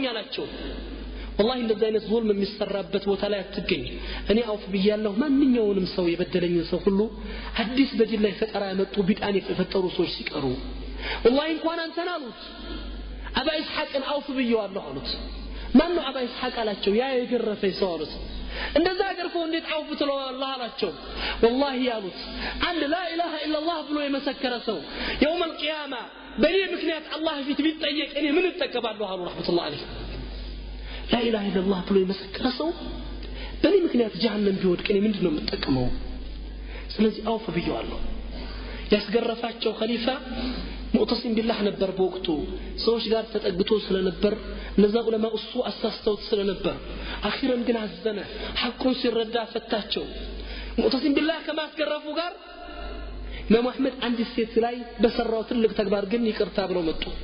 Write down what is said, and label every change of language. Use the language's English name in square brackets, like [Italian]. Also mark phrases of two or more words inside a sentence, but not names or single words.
[Amharic] አላቸው والله እንደዚህ አይነት ዙልም የሚሰራበት ቦታ ላይ አትገኝ እኔ አውፍ ብያለሁ ማንኛውንም ሰው የበደለኝን ሰው ሁሉ አዲስ በጅል ላይ ፈጠራ ያመጡ ቢጣን የፈጠሩ ሰዎች ሲቀሩ والله እንኳን አንተን አሉት አባ ኢስሐቅን አውፍ ብየዋለሁ አሉት ማን ነው አባ ኢስሐቅ አላቸው ያ የገረፈኝ ሰው አሉት እንደዛ ገርፎ እንዴት አውፍ ትለዋለህ አላቸው والله ያሉት አንድ [Arabic] لا اله الا الله [Amharic] ብሎ የመሰከረ ሰው [Arabic] يوم القيامه [Amharic] በኔ ምክንያት አላህ ፊት ቢጠየቅ እኔ ምን እጠቀማለሁ አሉ [Arabic] رحمة الله عليه لا اله الا الله [Amharic] ብሎ የመሰከረ ሰው በኔ ምክንያት ጀሃነም ቢወድቅ እኔ ምንድነው የምጠቀመው ስለዚህ አውፍ ብየዋለሁ ያስገረፋቸው ኸሊፋ ሙዕተሲም ቢላህ ነበር በወቅቱ ሰዎች ጋር ተጠግቶ ስለነበር እነዛ ዑለማ እሱ አሳስተውት ስለነበር አኺራን ግን አዘነ ሐቁን ሲረዳ ፈታቸው ሙዕተሲም ቢላህ ከማስገረፉ ጋር ኢማም አህመድ አንድ ሴት ላይ በሰራው ትልቅ ተግባር ግን ይቅርታ ብለው መጡ